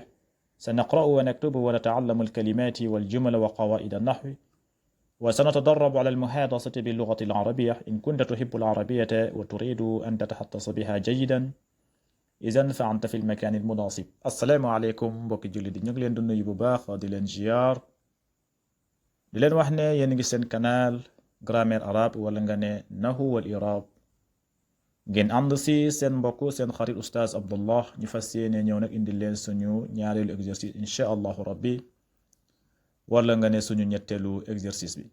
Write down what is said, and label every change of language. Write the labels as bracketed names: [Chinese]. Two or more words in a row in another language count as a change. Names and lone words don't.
[Arabic] سنقرأ ونكتب ونتعلم الكلمات والجمل وقواعد النحو، وسنتدرب على المحادثة باللغة العربية. إن كنت تحب العربية وتريد أن تتحدث بها جيدا، إذن فأنت في المكان المناسب. السلام عليكم [Wolof] mbokki jullit yi ñu ngi leen di nuyu bu baax di leen ziar, di leen wax ne yéen ngi seen [French] canal grammaire arabe [Wolof] wala nga ne [Arabic] النحو والإعراب. [Wolof] ngeen ànd si seen mbokk seen xarit oustaz Abdallah ñu fas yéene ñëw nag indi leen suñu ñaareelu exercice [Arabic] إن شاء الله ربي, [Wolof] wala nga ne suñu ñetteelu exercice bi.